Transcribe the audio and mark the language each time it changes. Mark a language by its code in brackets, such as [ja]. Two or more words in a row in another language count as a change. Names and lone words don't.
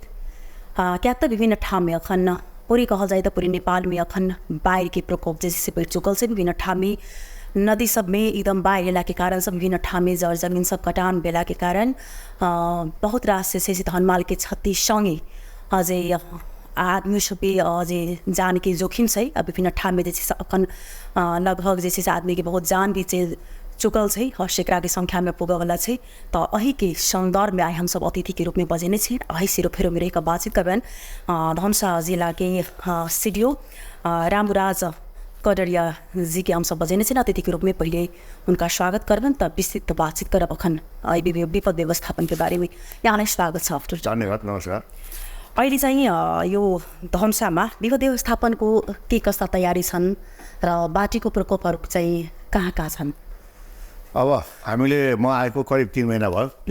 [mai] क्या तो विभिन्न ठाम में अखन पूरी कहल जाए तो पूरी नेपाल में अखन बाढ़ के प्रकोप जैसे बढ़ चुकल से विभिन्न ठाम में नदी सब में एकदम बाढ़ अयला के कारण सब विभिन्न ठाम में जड़ जमीन सब कटान भेला के कारण बहुत रास से धनमाल के क्षति संगे अझै आदमी सब अझै जान के जोखिम छै। विभिन्न ठाम में जैसे अखन लगभग जैसे आदमी के बहुत जान भी चुकल छै और सैकड़ा के संख्या में पुगे वाला छै। तो अही के संदर्भ में आए हम सब अतिथि के रूप में बजेने छे। अही सिरो फेरो में रह बातचीत करबन धनुषा जिला के CDO रामू राज कदरिया जी के हम सब बजेने छे। अतिथि के रूप में पहले उनका स्वागत करबन तब विस्तृत बातचीत करब अखन विपद व्यवस्थापन के बारे में। [ne] यहाँलाई स्वागत छ। धन्यवाद। नमस्कार। अहिले चाहिँ यो धनुषामा विपद व्यवस्थापनको के कस्ता तयारी छन् र बाढीको प्रकोपहरू चाहिँ कहाँ कहाँ छन्? अब हामीले म आएको करिब 3 महिना भयो।